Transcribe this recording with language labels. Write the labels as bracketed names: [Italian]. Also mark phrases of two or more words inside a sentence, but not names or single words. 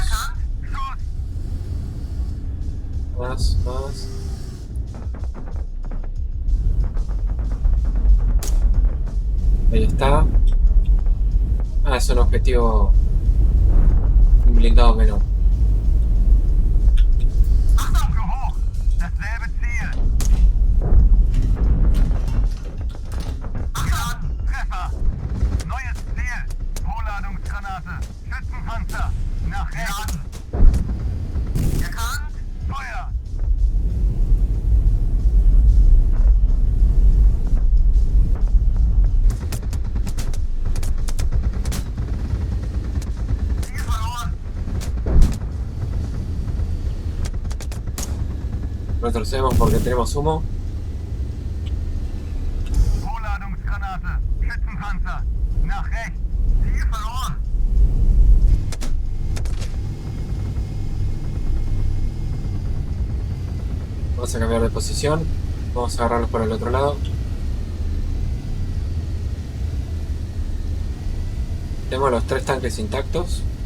[German] Schuss. [Spanish] Más. Ahí está. Ah, es un objetivo. Un blindado menor. [German] Achtung, zu hoch. Dasselbe Ziel. Geladen. Treffer. Neues Ziel. Vorladungsgranate. Schützenpanzer. Nach rechts. Erkannt. Feuer. Ziel verloren. [Spanish] Retrocedemos porque tenemos humo. [German] Vorladungsgranate. Schützenpanzer. Nach rechts. Ziel verloren. [Spanish] Vamos a cambiar de posición. Vamos a agarrarlos por el otro lado. Tenemos los 3 tanques intactos.